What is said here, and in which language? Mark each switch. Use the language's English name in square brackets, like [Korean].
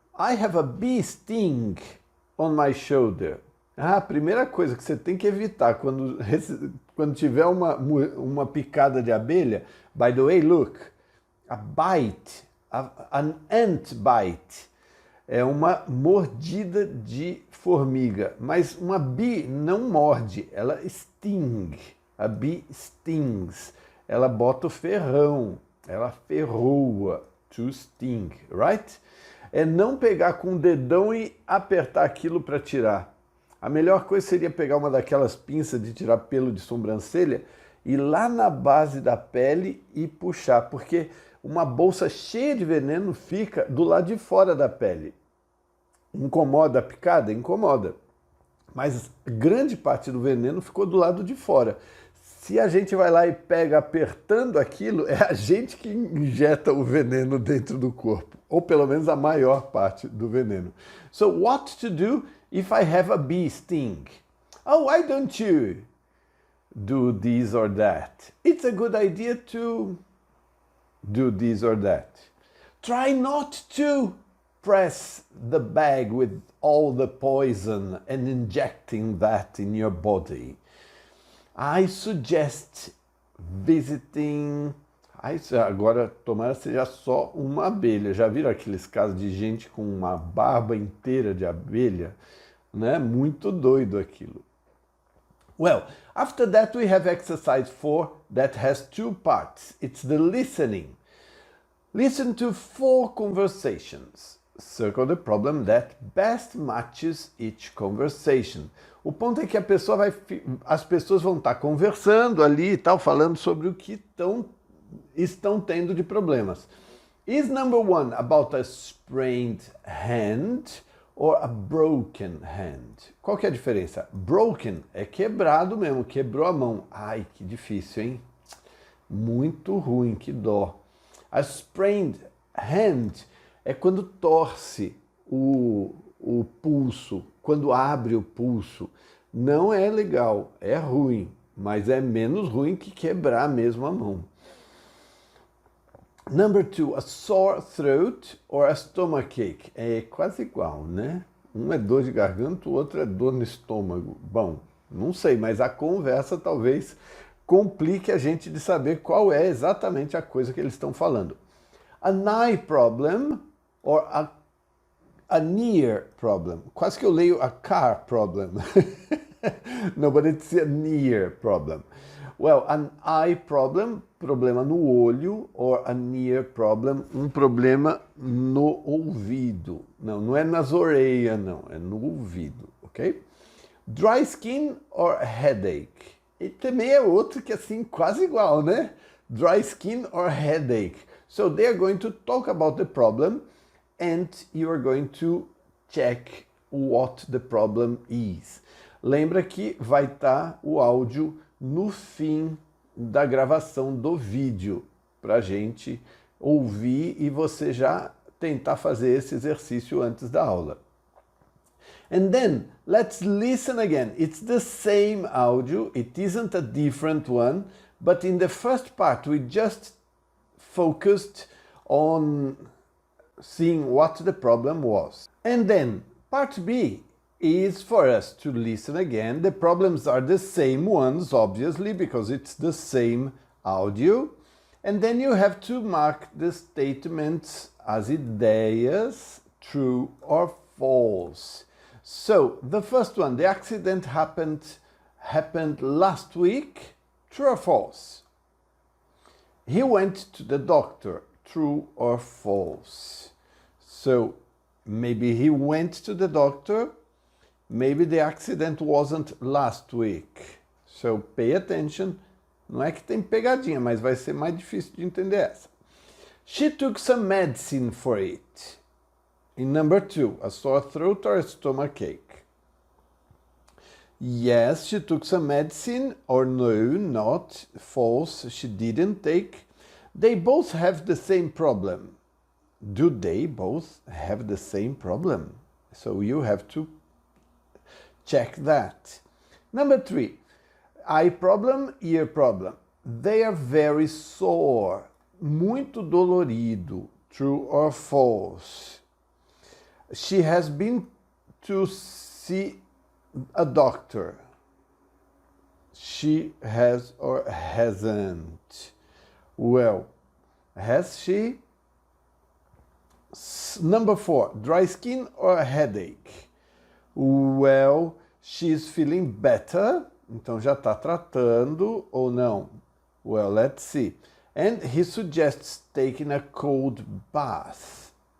[English] I have a bee sting on my shoulder. [Portuguese] A primeira coisa que você tem que evitar quando tiver uma picada de abelha, [English] by the way, look, A bite, an ant bite, [Portuguese] é uma mordida de formiga, mas uma [English] bee [Portuguese] não morde, ela [English] sting. A bee stings, [Portuguese] ela bota o ferrão, ela ferroa, [English] to sting, right? [Portuguese] É não pegar com o dedão e apertar aquilo para tirar. A melhor coisa seria pegar uma daquelas pinças de tirar pelo de sobrancelha e ir lá na base da pele e puxar, porque uma bolsa cheia de veneno fica do lado de fora da pele. Incomoda a picada? Incomoda. Mas grande parte do veneno ficou do lado de fora. Se a gente vai lá e pega apertando aquilo, é a gente que injeta o veneno dentro do corpo. Ou pelo menos a maior parte do veneno. [English] So what to do if I have a bee sting? Oh, why don't you do this or that? It's a good idea to do this or that. Try not to press the bag with all the poison and injecting that in your body. I suggest visiting... [Portuguese] Agora, tomara seja só uma abelha. Já viram aqueles casos de gente com uma barba inteira de abelha? Né? Muito doido aquilo. [English] Well, after that we have exercise 4 that has 2 parts. It's the listening. Listen to 4 conversations. Circle the problem that best matches each conversation. [Portuguese] O ponto é que as pessoas vão estar conversando ali e tal, falando sobre o que estão tendo de problemas. [English] Is number 1 about a sprained hand or a broken hand? [Portuguese] Qual que é a diferença? Broken é quebrado mesmo, quebrou a mão. Ai, que difícil, hein? Muito ruim, que dó. [English] A sprained hand [Portuguese] é quando torce o pulso, quando abre o pulso. Não é legal, é ruim, mas é menos ruim que quebrar mesmo a mão. [English] Number 2, a sore throat or a stomachache. [Portuguese] É quase igual, né? Um é dor de garganta, o outro é dor no estômago. Bom, não sei, mas a conversa talvez complique a gente de saber qual é exatamente a coisa que eles estão falando. [English] An eye problem or a near problem. Quase que eu leio a car problem. No, but it's a near problem. Well, an eye problem, [Portuguese] problema no olho, [English] or a near problem, [Portuguese] um problema no ouvido. Não é nas orelhas, não, é no ouvido, ok? [English] Dry skin or headache. [Portuguese] E também é outro que assim, quase igual, né? [English] Dry skin or headache. So they are going to talk about the problem and you are going to check what the problem is. [Portuguese] Lembra que vai estar o áudio no fim da gravação do vídeo para a gente ouvir e você já tentar fazer esse exercício antes da aula. [English] And then, let's listen again. It's the same audio, it isn't a different one, but in the first part we just focused on seeing what the problem was. And then, part B is for us to listen again. The problems are the same ones, obviously, because it's the same audio. And then you have to mark the statements as ideias, true or false. So, the first one, the accident happened last week, true or false? He went to the doctor, true or false? So, maybe he went to the doctor, maybe the accident wasn't last week. So, pay attention. [Portuguese] Não é que tem pegadinha, mas vai ser mais difícil de entender essa. [English] She took some medicine for it. In number 2, a sore throat or a stomachache? Yes, she took some medicine, or no, not. False, she didn't take. They both have the same problem. Do they both have the same problem? So you have to check that. Number 3, eye problem, ear problem. They are very sore. [Portuguese] Muito dolorido. [English] True or false? She has been to see a doctor. She has or hasn't. Well, Has she? Number 4, dry skin or a headache? Well, she's feeling better. [Portuguese] Então já está tratando ou não? [English] Well, let's see. And he suggests taking a cold bath.